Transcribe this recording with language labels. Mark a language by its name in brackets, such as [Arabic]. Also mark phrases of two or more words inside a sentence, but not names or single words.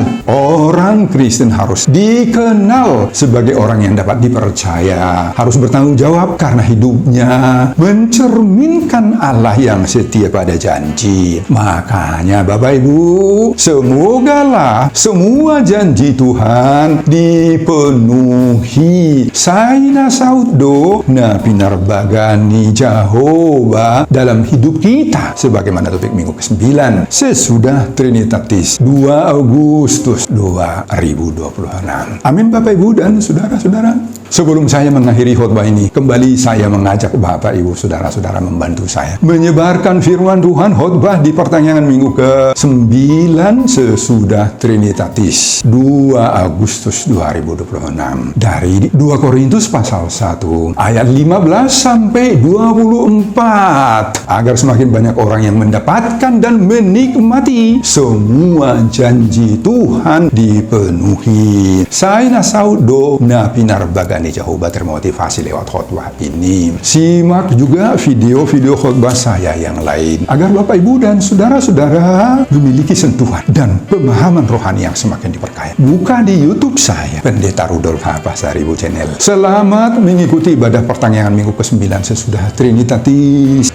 [Indonesian] Orang Kristen harus dikenal sebagai orang yang dapat dipercaya, harus bertanggung jawab karena hidupnya mencerminkan Allah yang setia pada janji. Makanya Bapak Ibu, semogalah semua janji Tuhan dipenuhi. [Batak Toba] Saina saudo na pinarbagani Jehovah [Indonesian] dalam hidup kita, sebagaimana topik minggu ke-9 sesudah Trinitatis 2 Agustus 2026. Amin, Bapak Ibu dan saudara-saudara. Sebelum saya mengakhiri khotbah ini, kembali saya mengajak Bapak Ibu saudara-saudara membantu saya menyebarkan firman Tuhan khotbah di pertengahan minggu ke-9 sesudah Trinitatis 2 Agustus 2026 dari 2 Korintus pasal 1 ayat 15 sampai 24, agar semakin banyak orang yang mendapatkan dan menikmati semua janji Tuhan dipenuhi. Saya [Batak Toba] nasaudo na pinarbagani Jehovah [Indonesian] termotivasi lewat khotbah ini. Simak juga video-video khotbah saya yang lain agar Bapak Ibu dan saudara-saudara memiliki sentuhan dan pemahaman rohani yang semakin diperkaya. Buka di YouTube saya, Pendeta Rudolf Hapasaribu Channel. Selamat mengikuti ibadah pertengahan minggu ke-9 sesudah Trinitatis.